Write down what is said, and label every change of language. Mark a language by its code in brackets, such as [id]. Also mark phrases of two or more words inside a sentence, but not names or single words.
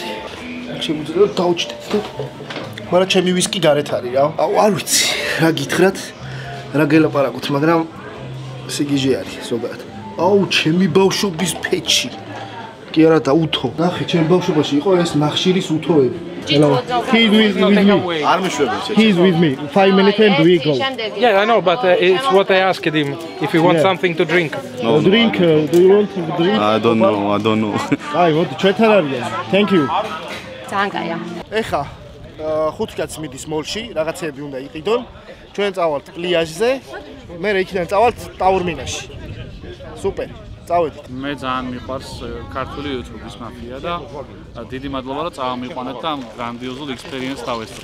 [ka] შეგვიძლია დავჭდეთ და მაგრამ ჩემი ვისკი გარეთ არის რა. აუ, არ ვიცი, რა გითხრათ, რა გელაპარაკოთ, მაგრამ სიგიჟე არის ზოგადად. აუ, ჩემი ბავშვობის ფეჩი. კი არა და უთო. ნახე, ჩემი ბავშვობაში იყო ეს ნახშირის უთოები. [en] He's with me. [ka] არ მიშვებიც. [en] He's with me. 5 minutes and we go. Yeah, I know, but it's what I asked him. If you want something to drink. No, drink. Do you want to drink? I don't know. [ka] აი, მოდი, ჩვენთან არიან. [en] Thank you. [ka] ძალიან კაია. ეხა 5 კაცი მიდის მოლში, რაღაცეები უნდა იყიდონ. ჩვენ წავალთ პლიაჟზე. მე იქიდან წავალთ ტაურმინაში. სუპერ. წავედით. მე ძალიან მიყვარს ქართული YouTube-ის მაფია და დიდი მადლობა რომ წავამიყვანეთ და ამ გრანდიოზულ ექსპერიენსს დავესწრე.